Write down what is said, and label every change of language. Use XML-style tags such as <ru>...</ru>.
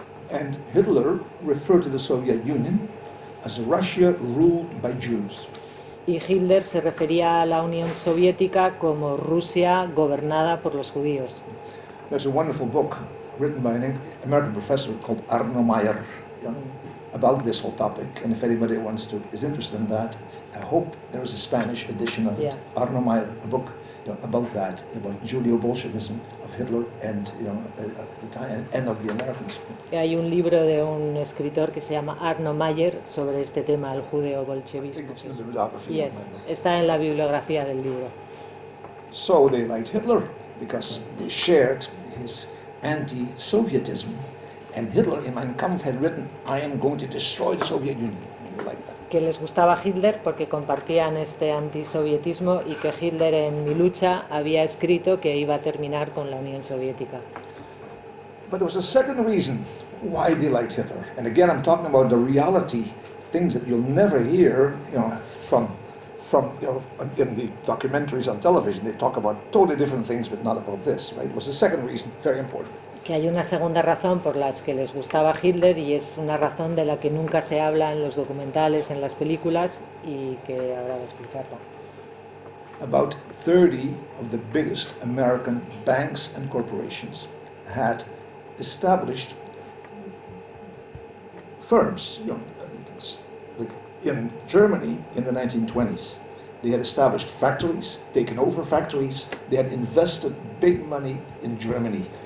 <en>And Hitler referred to the Soviet Union as Russia ruled by Jews.</en> <es>Y Hitler se refería a la Unión Soviética como Rusia gobernada por los judíos.</es> <en>There's a wonderful book written by an American professor called Arno Meyer about this whole topic, and if anybody is interested in that, I hope there is a Spanish edition of it. Arno Meyer, a book about that, about Judeo-Bolshevism of Hitler and at the time, and of the Americans.</en> <es>Hay un libro de un escritor que se llama Arno Meyer sobre este tema, el judeo-bolchevismo. Yes, está en la bibliografía del libro.</es> <en>So they liked Hitler because they shared his anti-Sovietism, and Hitler in Mein Kampf had written, "I am going to destroy the Soviet Union."</en> <es>Que les gustaba Hitler porque compartían este antisovietismo y que Hitler en Mi lucha había escrito que iba a terminar con la Unión Soviética.</es> <en>But there was a second reason why they liked Hitler, and again I'm talking about the reality, things that you'll never hear, from in the documentaries on television. They talk about totally different things, but not about this. Right? It was the second reason, very important.</en> <es>Que hay una segunda razón por la que les gustaba Hitler y es una razón de la que nunca se habla en los documentales, en las películas y que ahora voy a explicarla.</es> <en>About 30 of the biggest American banks and corporations had established firms. Like in Germany in the 1920s, they had established factories, taken over factories, they had invested big money in Germany.</en>